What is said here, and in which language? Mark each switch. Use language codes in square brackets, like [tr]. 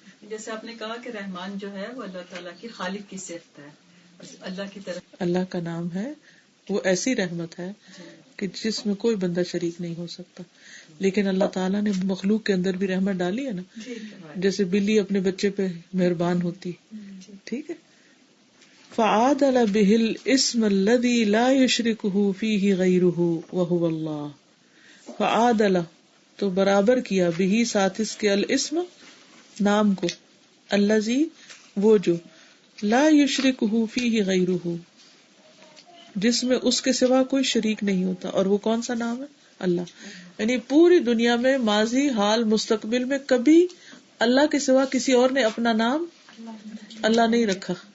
[ur] جیسے آپ نے کہا کہ رحمان جو ہے وہ اللہ تعالیٰ کی خالق کی صفت ہے، اللہ کی طرف اللہ کا نام ہے، وہ ایسی رحمت ہے کہ جس میں کوئی بندہ شریک نہیں ہو سکتا. لیکن اللہ تعالیٰ نے مخلوق کے اندر بھی رحمت ڈالی ہے نا، جیسے بلی اپنے بچے پہ مہربان ہوتی. ٹھیک ہے، [ar] فعادل به الاسم الذي لا يشركه فيه غيره وهو اللہ. فعادل [ur] تو برابر کیا، [ar] به [ur] ساتھ اس کے، [ar] الاسم [ur] نام کو، [ar] الذي [ur] وہ جو، [ar] لا يشركه فيه غيره [ur] جس میں اس کے سوا کوئی شریک نہیں ہوتا. اور وہ کون سا نام ہے؟ اللہ. یعنی پوری دنیا میں ماضی، حال، مستقبل میں کبھی اللہ کے سوا کسی اور نے اپنا نام اللہ نہیں رکھا.